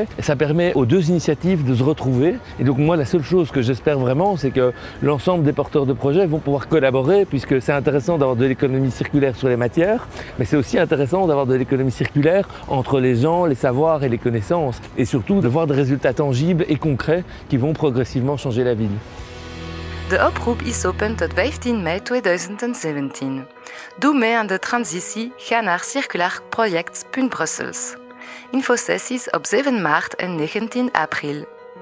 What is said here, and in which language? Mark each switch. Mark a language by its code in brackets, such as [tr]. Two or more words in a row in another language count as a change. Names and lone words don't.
[fr] Et ça permet aux deux initiatives de se retrouver. Et donc moi, la seule chose que j'espère vraiment, c'est que l'ensemble des porteurs de projets vont pouvoir collaborer, puisque c'est intéressant d'avoir de l'économie circulaire sur les matières, mais c'est aussi intéressant d'avoir de l'économie circulaire entre les gens, les savoirs et les connaissances. Et surtout de voir des résultats tangibles et concrets qui vont progressivement changer la ville. [nl] De oproep is open tot 15 mei 2017. Doe mee aan de transitie, ga naar circulairproject.brussels. Infosessies op 7 maart en 19 april.